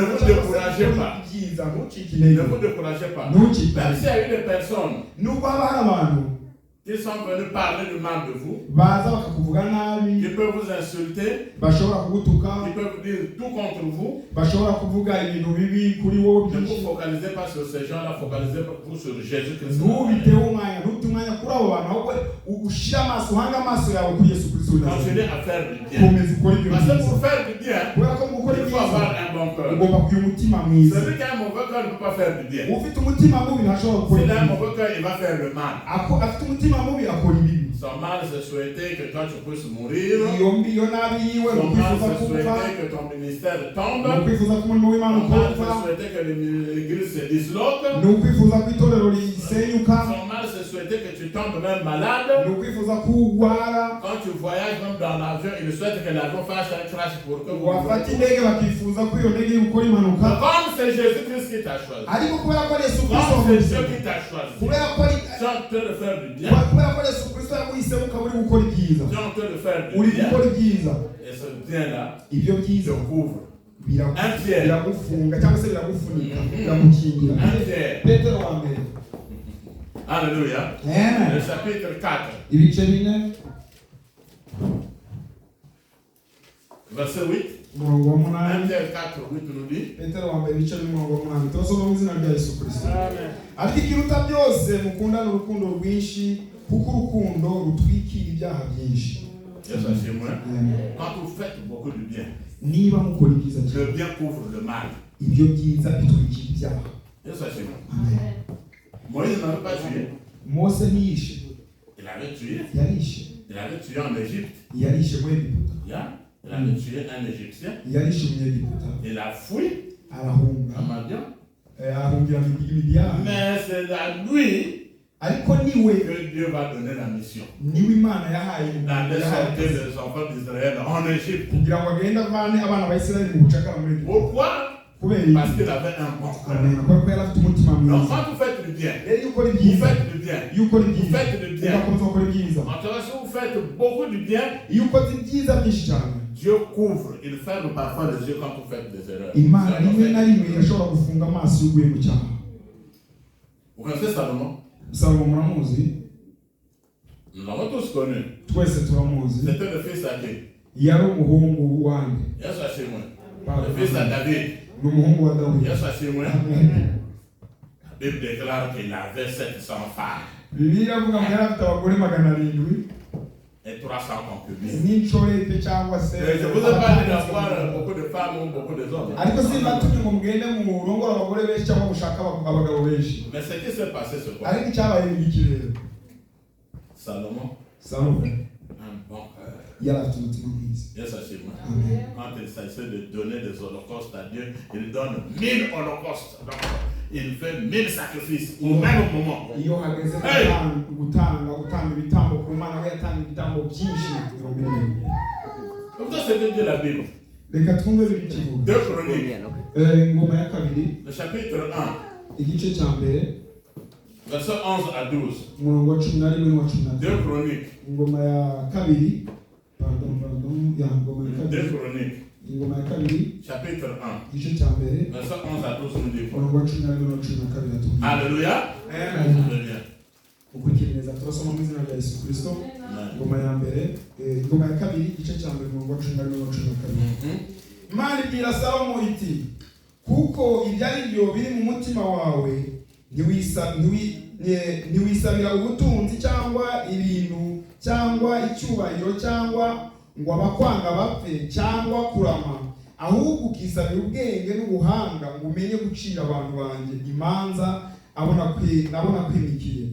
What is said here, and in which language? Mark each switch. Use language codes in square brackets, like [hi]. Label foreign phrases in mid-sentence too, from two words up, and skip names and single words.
[fr] Ne vous [rw] cyangwa se [fr] découragez [rw] gukora [fr] pas. [rw] ibyiza, ntucike [fr] ne [rw] intege, [fr] vous découragez pas. [rw] ntucike [fr] Même [rw] intege. [fr] s'il y a eu des personnes [rw] nubwo haba hari abantu [fr] qui sont venus parler du mal de vous, [rw] baza bakakuvuga nabi, [fr] qui peuvent vous insulter, [rw] bashobora kugutuka, [fr] qui peuvent vous dire tout contre vous, [rw] bashobora kuvuga ibintu bibi kuri wowe [fr] ne vous [rw] byinshi, [fr] focalisez pas sur ces gens-là, focalisez-vous sur Jésus-Christ. [rw] ntubiteho umwanya, ntute umwanya kuri abo bantu, ahubwo ushyire amaso, uhange amaso yawe kuri Yesu Kristo w'i Nazareti. [fr] Continuez à faire du bien. [rw] komeza ukora ibyo [fr] Parce que [rw] byiza, [fr] pour faire du bien, [rw] kubera ko mu gukora [fr] il faut [rw] ibyiza [fr] avoir un bon cœur. [rw] ugomba kugira umutima mwiza. [fr] Celui qui a un mauvais cœur ne peut pas faire du bien. [rw] ufite umutima mubi ntashobora gukora [fr] S'il a un [rw] ibyiza, [fr] mauvais cœur, il va faire le mal. [rw] afite umutima mubi akora ibibi. [fr] Son mal, c'est souhaiter que toi tu puisses mourir. [rw] iyo nabi yiwe ni [fr] Son mal, [rw] ukwifuza [fr] c'est [rw] kuva, [fr] souhaiter que ton ministère [rw] ni [fr] tombe. [rw] ukwifuza ko umurimo w'Imana [fr] Son mal, [rw] ukorwa, [fr] c'est souhaiter que l'église se disloque. [rw] ni ukwifuza ko itorero risenyuka, [fr] Son mal, c'est souhaiter que tu tombes même malade. [rw] ni ukwifuza ko urwara, [fr] Quand tu voyages même dans l'avion, il souhaite que l'avion fasse un crash pour que vous [rw] wafata indege bakifuza ko iyo ndege gukora impanuka. [fr] Mais comme c'est Jésus-Christ qui t'a choisi, [rw] ariko kubera ko Yesu Kristo [fr] comme c'est [rw] yamuhisemo, [fr] Dieu qui t'a choisi, [rw] kubera ko [fr] tu es en train de faire du bien, [rw] kubera ko Yesu Kristo yamuhisemo ukaba uri gukora ibyiza, [fr] tu es en train de faire du [rw] uri [fr] bien, [rw] gukora ibyiza, [fr] et ce bien-là [rw] ibyo [fr] te [rw] byiza [fr] couvre. [rw] biragu- [fr] Un tiers. [rw] biragufunga cyangwa se biragufunika, biragukingira. [fr] Un tiers. [rw] Petero wa mbere, [fr] Alléluia. [rw] amen, [fr] Le chapitre 4, [rw] ibice 4 [fr] verset 8. [rw] umurongo wa 1 8. [fr] Pierre 4, 8 nous dit. [rw] Petero wa mbere ibice n'umurongo wa 8, turasoma mu izina rya Yesu Kristo. Amen. ariko ikiruta byose mukundane urukundo rwinshi, kuko urukundo rutwikira ibyaha byinshi. Yesu ashimwe. Amen. [fr] Quand vous faites beaucoup de bien, [rw] niba mukora ibyiza [fr] le [rw] cyane, [fr] bien couvre le mal. [rw] ibyo byiza bitwikira ibyaha. Yesu ashimwe. Amen. [fr] Moïse n'avait pas tué. [rw] Mose ntiyishe, [fr] Il avait tué. [rw] yarishe, [fr] Il avait tué en Égypte. [rw] yarishe muri Egiputa, Yeah. [fr] Il avait tué un Égyptien. [rw] yarishe umunyegiputa, [fr] Il a fui [rw] arahunga, [fr] à Madian. [rw] ahungira Midiyani, [fr] Mais c'est à lui [rw] ariko niwe [fr] que Dieu va donner la mission. [rw] niwe Imana yahaye [fr] D'aller sortir les enfants d'Israël en Égypte. [rw] kugira ngo agende avane abana ba Isirayeli mu bucakara muri Egiputa. [fr] Pourquoi? [rw] kubera [fr] Parce [rw] iki? [fr] qu'il avait un bon cœur. [rw] Amen. kubera ko yari afite umutima [fr] Donc [rw] mwiza. [fr] quand vous faites du bien, [rw] rero iyo ukora [fr] vous [rw] ibyiza, [fr] faites du bien. [rw] iyo ukora [fr] Vous [rw] ibyiza, [fr] faites du bien. [rw] ugakomeza gukora ibyiza, [fr] En tout cas, si vous faites beaucoup du bien, [rw] iyo ukoze ibyiza byinshi cyane, [fr] Dieu couvre. Il ferme parfois les yeux quand vous faites des erreurs. [rw] Imana rimwe na rimwe irashobora gufunga amaso y'uguye mu cyaha. [fr] Vous connaissez Salomon? [rw] Salomo muramuzi, [fr] Nous l'avons tous connu. [rw] twese turamuzi, [fr] C'était le fils à qui? [rw] yari umuhungu wande, Yesu ashimwe. [fr] Le fils à David. [rw] ni umuhungu wa Dawidi. Yesu ashimwe. Amen. [fr] La Bible déclare qu'il avait 700 femmes [rw] Bibiliya avuga ngo yari afite abagore 700 [fr] et 300 concubines. [rw] n'inshoreke cyangwa se [fr] Je vous ai pas dit d'avoir beaucoup de femmes ou beaucoup de hommes. [rw] ariko simbatumye ngo mugende mu rongora abagore benshi cyangwa mushaka abagabo benshi. [fr] Mais ce qui s'est passé, c'est quoi? [rw] ariko icyabaye ni iki rero? [fr] Salomon, [rw] Salomo [fr] un bon cœur. [rw] yari afite umutima mwiza, Yes, [fr] c'est moi. [rw] Amen. [fr] Quand il s'agit de donner des holocaustes à Dieu, il donne 1000 holocaustes. Donc, il fait 1000 sacrifices au même moment. [rw] iyo hageze gutanga ibitambo ku Mana, we yatanga ibitambo byinshi mirongo ine. [fr] Comme ça, c'est de Dieu la Bible. [rw] Reka twumve biri kivuga. [fr] 2 Chroniques, [rw] Ingoma ya kabiri [fr] le chapitre 1, [rw] igice cya mbere [fr] verset 11 à 12. [rw] umurongo wa 11 n'uwa 12. [fr] 2 Chroniques, [rw] Ingoma ya kabiri ya ingoma ya [fr] 2 [rw] kabiri [fr] Chroniques, [rw] ingoma ya kabiri [fr] chapitre 1, [rw] igice cya mbere [fr] verset 11 à 12 nous dit. [rw] umurongo wa 11 n'uwa 12. [fr] Alléluia. [rw] Amen. [fr] Alléluia. [rw] Ukurikira neza turasoma mu izina rya Yesu Kristo. Ingoma ya mbere ingoma ya kabiri igice cya mbere umurongo wa 11 n'uwa 12. Imana ibwira Salomo iti, kuko ibyari byo biri mu mutima wawe ntiwisabira ubutunzi cyangwa ibintu cyangwa icyubahiro cyangwa ngo abakwanga bapfe cyangwa kurama, ahubwo ukisabira ubwenge n'ubuhanga ngo umenye gucira abantu banjye imanza abona kwimikiye.